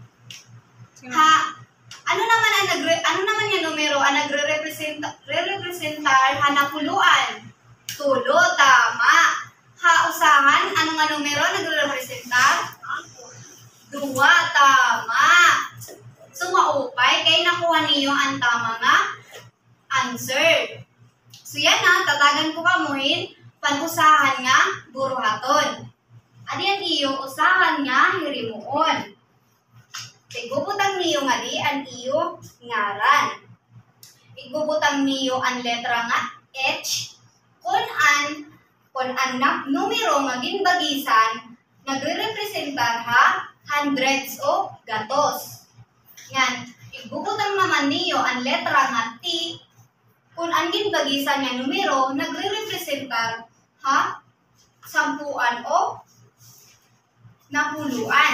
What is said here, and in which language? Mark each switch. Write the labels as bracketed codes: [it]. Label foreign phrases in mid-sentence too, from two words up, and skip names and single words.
[war] Ano naman yung numero ang nagre-representar napuluan? 3, tama. Usahan, ano nga numero nagre-representar? 2, tama. So, maupay, kaya nakuha niyo ang tama nga answer. So, yan tatagan ko kamuhin, panusahan nga buruhaton. Adiyan iyo, usahan nga hirimuon. Igubutang niyo nga di, ang iyo ngaran. Igubutang niyo ang letra nga H, Kung ang numero nga ginbagisan nagre-representar ha hundreds o gatos. Yan, ibubutang naman niyo ang letra nga T kung ang ginbagisan nga numero nagre-representar ha sampuan o napuluan.